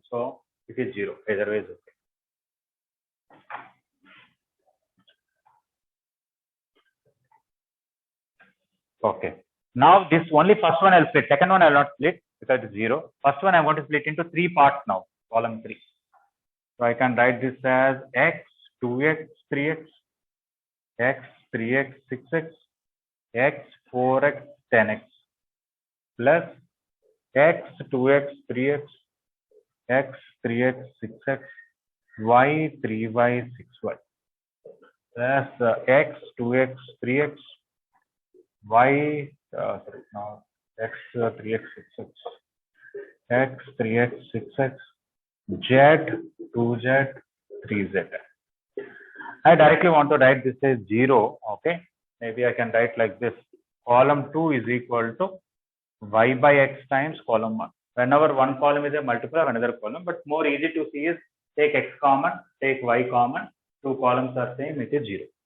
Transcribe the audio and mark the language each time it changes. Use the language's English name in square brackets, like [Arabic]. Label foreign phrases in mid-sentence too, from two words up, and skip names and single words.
[English] So it is 0. Either way is okay. Okay. Now this only first one I'll split. Second one I'll not split because it's 0. First one I'm going to split into 3 parts now, column 3. So I can write this as x, 2x, 3x, x, 3x, 6x, x, 4x, 10x, plus x, 2x, 3x, x, 3x, 6x, y, 3y, 6y, plus x, 2x, 3x, y, x, 3x, 6x, x, 3x, 6x, z, 2z, 3z. I directly want to write this as 0. Okay, maybe I can write like this. Column 2 is equal to y by x times column 1. Whenever one column is a multiple of another column, but more easy to see is take x common, take y common, two columns are same, it is 0.